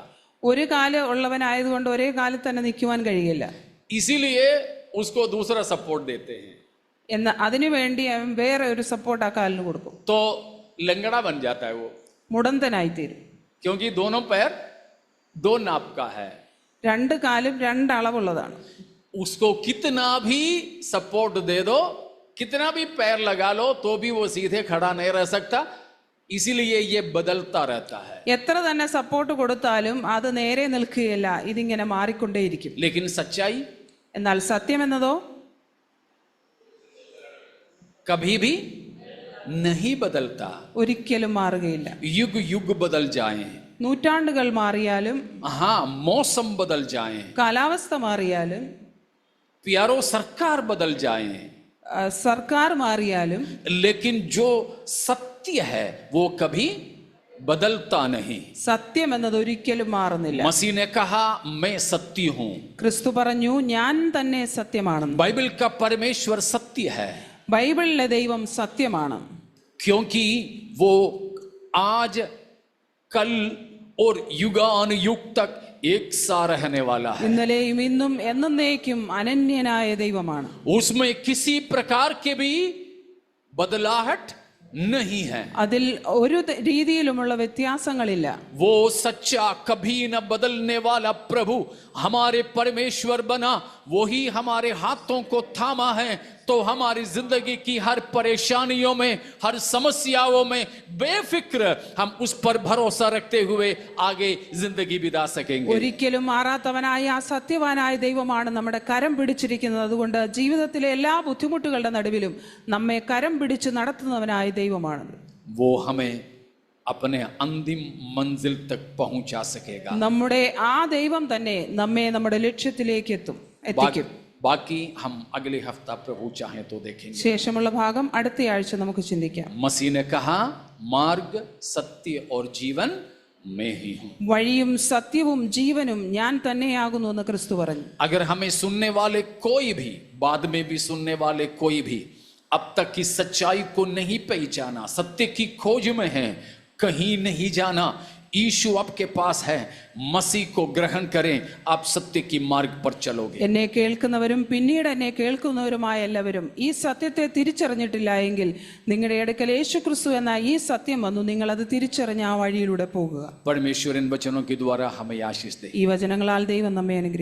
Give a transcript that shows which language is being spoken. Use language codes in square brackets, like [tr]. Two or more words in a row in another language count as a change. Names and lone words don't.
[ml] ഒരു കാല് ഉള്ളവനായതുകൊണ്ട് ഒരേ കാലിൽ തന്നെ നിൽക്കുവാൻ കഴിയില്ല. [hi] इसीलिए उसको दूसरा सपोर्ट देते हैं, [ml] എന്ന് അതിനുവേണ്ടി അവൻ വേറെ ഒരു സപ്പോർട്ട് ആ കാലിന് കൊടുക്കും. [hi] तो लंगड़ा बन जाता है वो, [ml] മുടന്തനായിത്തീരും. [hi] क्योंकि दोनों पैर 2 नाप का है। [ml] 2 കാലും 2 അളവുള്ളതാണ്. [hi] उसको कितना भी सपोर्ट दे दो, कितना भी पैर लगा लो तो भी वो सीधे खड़ा नहीं रह सकता, इसीलिए ये बदलता रहता है। [ml] എത്ര തന്നെ സപ്പോർട്ട് കൊടുത്താലും അത് നേരെ നിൽക്കുകയില്ല, ഇതിങ്ങനെ മാറിക്കൊണ്ടേയിരിക്കും. [hi] लेकिन सच्चाई [ml] എന്നാൽ സത്യം എന്നതോ [hi] कभी भी नहीं बदलता, [ml] ഒരിക്കലും മാറുകയില്ല. [hi] युग युग बदल जाए, [ml] നൂറ്റാണ്ടുകൾ മാറിയാലും, [hi] हाँ मौसम बदल जाए, [ml] കാലാവസ്ഥ മാറിയാലും, [hi] प्यारो सरकार बदल जाए, [ml] സർക്കാർ മാറിയാലും, [hi] लेकिन जो सत्य है वो कभी बदलता नहीं। [ml] സത്യം എന്നത് ഒരിക്കലും മാറുന്നില്ല. [hi] मसीह ने कहा मैं सत्य हूं, [ml] ക്രിസ്തു പറഞ്ഞു, ഞാൻ തന്നെ സത്യമാണെന്ന്. [hi] बाइबल का परमेश्वर सत्य है, [ml] ബൈബിളിലെ ദൈവം സത്യമാണ്. [hi] क्योंकि वो आज कल और युगान युग तक एक सा रहने वाला है। [ml] ഇന്നലെയും ഇന്നും എന്നേക്കും അനന്യനായ ദൈവമാണ്. [hi] उसमें किसी प्रकार के भी बदलाहट नहीं है, [ml] അതിൽ ഒരു രീതിയിലുമുള്ള വ്യത്യാസങ്ങളില്ല. [hi] वो सच्चा कभी न बदलने वाला प्रभु हमारे परमेश्वर बना, वही हमारे हाथों को थामा है, तो हमारी जिंदगी की हर परेशानियों में, हर समस्याओं में बेफिक्र हम उस पर भरोसा रखते हुए आगे जिंदगी बिता सकेंगे। [ml] ഒരിക്കലും മാറാത്തവനായ ആ സത്യവാനായ ദൈവമാണ് നമ്മുടെ കരം പിടിച്ചിരിക്കുന്നത്. അതുകൊണ്ട് ജീവിതത്തിലെ എല്ലാ ബുദ്ധിമുട്ടുകളുടെ നടുവിലും നമ്മെ കരം പിടിച്ച് നടത്തുന്നവനായ ദൈവമാണ്. [hi] वो हमें अपने अंतिम मंजिल तक पहुंचा सकेगा। [ml] നമ്മുടെ ആ ദൈവം തന്നെ നമ്മെ നമ്മുടെ ലക്ഷ്യത്തിലേക്ക് എത്തും എത്തിക്കും. [hi] बाकी हम अगले हफ्ता प्रभु चाहे तो देखेंगे. [ml] ശേഷമുള്ള ഭാഗം അടുത്തയാഴ്ച നമുക്ക് ചിന്തിക്കാം. [hi] मसीह ने कहा मार्ग सत्य और जीवन मैं ही हूं. [ml] വഴിയും സത്യവും ജീവനും ഞാൻ തന്നെയാകുന്നു എന്ന് ക്രിസ്തു പറഞ്ഞു. [hi] अगर हमें सुनने वाले कोई भी, बाद में भी सुनने वाले कोई भी अब तक की सच्चाई को नहीं पहचाना, सत्य की खोज में है, कहीं नहीं जाना, यीशु आपके पास है, मसीह को ग्रहण करें, आप सत्य की मार्ग पर चलोगे. [ml] എന്നെ കേൾക്കുന്നവരും പിന്നീട് എന്നെ കേൾക്കുന്നവരുമായ എല്ലാവരും ഈ സത്യത്തെ തിരിച്ചറിഞ്ഞിട്ടില്ല എങ്കിൽ നിങ്ങളുടെ അടുക്കൽ യേശുക്രിസ്തു എന്ന ഈ സത്യം വന്നു, നിങ്ങൾ അത് തിരിച്ചറിഞ്ഞ് ആ വഴിയിലൂടെ പോകുക. [hi] परमेश्वर इन वचनों के द्वारा हमें आशीष दे. [ml] ഈ വചനങ്ങളാൽ ദൈവം നമ്മെ അനുഗ്രഹിക്കട്ടെ.